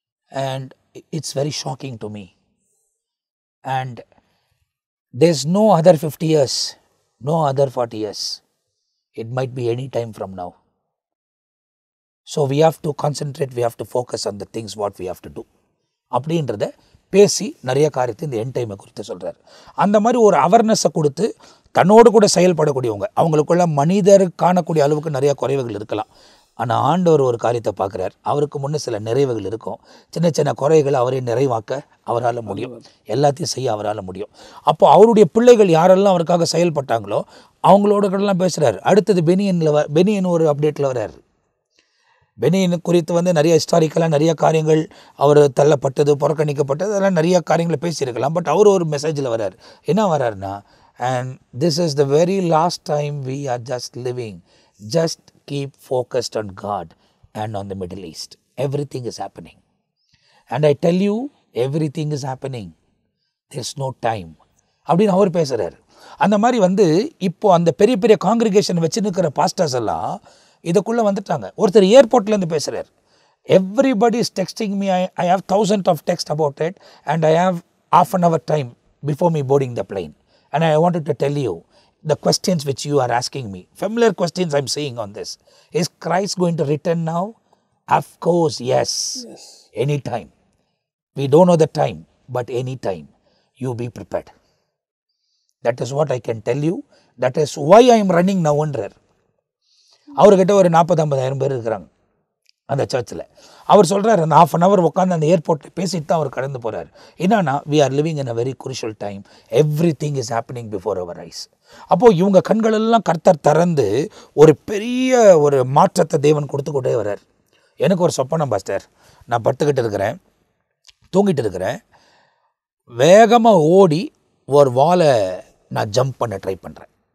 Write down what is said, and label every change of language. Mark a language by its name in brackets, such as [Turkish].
[English] And it's very shocking to me. And there's no other 50 years, no other 40 years. It might be any time from now. So, we have to concentrate, we have to focus on the things what we have to do. [Tamil] அப்படின்றத பேசி நிறைய காரியத்தை இந்த end டைமை குறித்து சொல்கிறார். அந்த மாதிரி ஒரு அவேர்னஸை கொடுத்து தன்னோடு கூட செயல்படக்கூடியவங்க, அவங்களுக்குள்ள மனிதர் காணக்கூடிய அளவுக்கு நிறையா குறைவுகள் இருக்கலாம். ஆனால் ஆண்டவர் ஒரு காரியத்தை பார்க்குறார். அவருக்கு முன்னே சில நிறைவுகள் இருக்கும். சின்ன சின்ன குறைகளை அவரை நிறைவாக்க அவரால் முடியும். எல்லாத்தையும் செய்ய அவரால் முடியும். அப்போ அவருடைய பிள்ளைகள் யாரெல்லாம் அவருக்காக செயல்பட்டாங்களோ அவங்களோடலாம் பேசுகிறார். அடுத்தது பெனியன் ஒரு அப்டேட்டில் வர்றார். பெனியன் குறித்து வந்து நிறைய ஹிஸ்டாரிக்கலாக நிறைய காரியங்கள், அவர் தள்ளப்பட்டது, புறக்கணிக்கப்பட்டது, அதெல்லாம் நிறைய காரியங்களை பேசியிருக்கலாம். பட் அவர் ஒரு மெசேஜில் வர்றார். என்ன வர்றாருன்னா, [English] and this is the very last time we are just living. Just keep focused on God and on the Middle East. Everything is happening. And I tell you, everything is happening. There's no time. [Tamil] அப்படின்னு அவர் பேசுகிறார். அந்த மாதிரி வந்து இப்போது அந்த பெரிய பெரிய congregation வச்சுருக்கிற பாஸ்டர்ஸ் எல்லாம் இதுக்குள்ளே வந்துட்டாங்க. ஒருத்தர் ஏர்போர்ட்லேருந்து பேசுகிறார். [English] Everybody is texting me. I have 1000 of text about it and I have half an hour time before me boarding the plane. And I wanted to tell you the questions which you are asking me. Familiar questions I'm saying on this. Is Christ going to return now? Of course, yes. Anytime. We don't know the time, but anytime. You be prepared. That is what I can tell you. That is why I am running now என்றார். [Tamil] அவர்கிட்ட ஒரு 40-50 பேர் இருக்கிறாங்க அந்த சர்ச்சில். அவர் சொல்கிறார், அந்த 1/2 hour உட்காந்து அந்த ஏர்போர்ட்டில் பேசிட்டு தான் அவர் கடந்து போகிறார். என்னன்னா, [English] we are living in a very crucial time. Everything is happening before our eyes. [Tamil] அப்போது இவங்க கண்களெல்லாம் கர்த்தர் திறந்து ஒரு பெரிய ஒரு மாற்றத்தை தேவன் கொடுத்து கொண்டே வர்றார். எனக்கு ஒரு சொப்பனம் பாஸ்டர். நான் படுத்துக்கிட்டு இருக்கிறேன், தூங்கிட்டு இருக்கிறேன். வேகமாக ஓடி ஒரு வாலை நான் ஜம்ப் பண்ண ட்ரை பண்ணுறேன்.